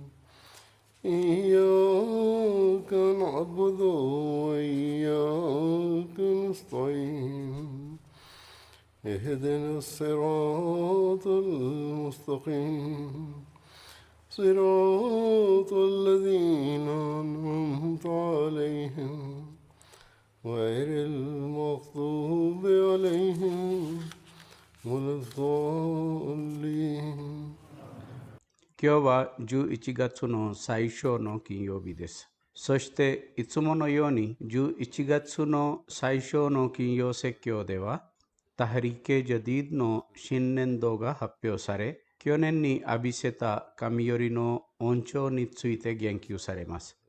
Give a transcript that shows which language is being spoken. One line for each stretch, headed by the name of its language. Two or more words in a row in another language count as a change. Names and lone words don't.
Arabic: إياك نعبد وإياك نستعين اهدنا الصراط المستقيم صراط الذين أنعمت عليهم غير المغضوب عليهم ولا الضالين。
Japanese: 今日は11月の最初の金曜日です。そしていつものように11月の最初の金曜説教ではタハリケ・ジャディードの新年度が発表され、去年に浴びせた神よりの恩寵について言及されます。